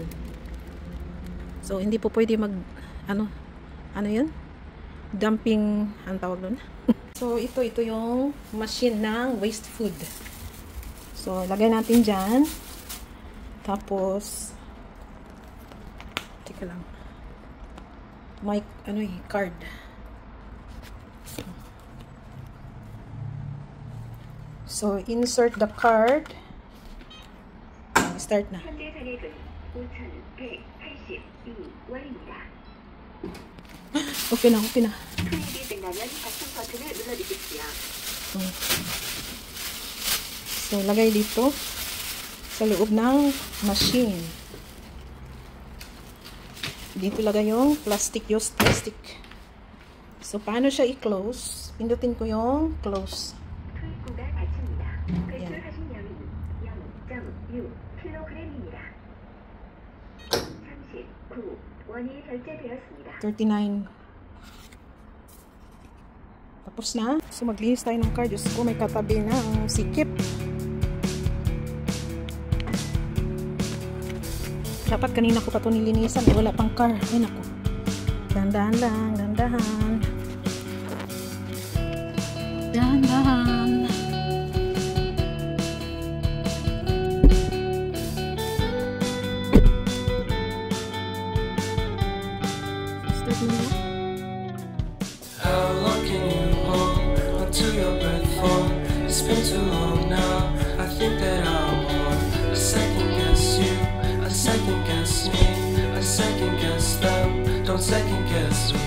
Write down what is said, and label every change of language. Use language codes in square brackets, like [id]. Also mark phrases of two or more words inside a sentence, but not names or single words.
[tl] So, hindi po pwede ano yun? Dumping, ang tawag doon? So, ito yung machine ng waste food. So, lagay natin dyan. Tapos, teka lang. May, card. So, [en] insert the card. [tl] Start na. Okay na, okay na. So, lagay dito sa loob ng machine. Dito lagay yung plastic, [en] used plastic. [tl] So, paano siya i-close? Pindutin ko yung close. [ko] 투입구가 닫힙니다. [tl] Yan. [ko] 배출하신 양이 0.6kg입니다. 39원이 결제되었습니다. 39. [tl] Tapos na. So, maglinis tayo ng car. Diyos ko, may katabi na ang sikip. Dapat kanina ko pa ito nilinisan. Wala pang car. Ay, naku. Dandahan lang. Dandahan. Dandahan. Start mo na. [en] How long can you hold onto your breath for? It's been too long now. I think that I want a second guess you, a second guess me, a second guess them. Don't second guess me.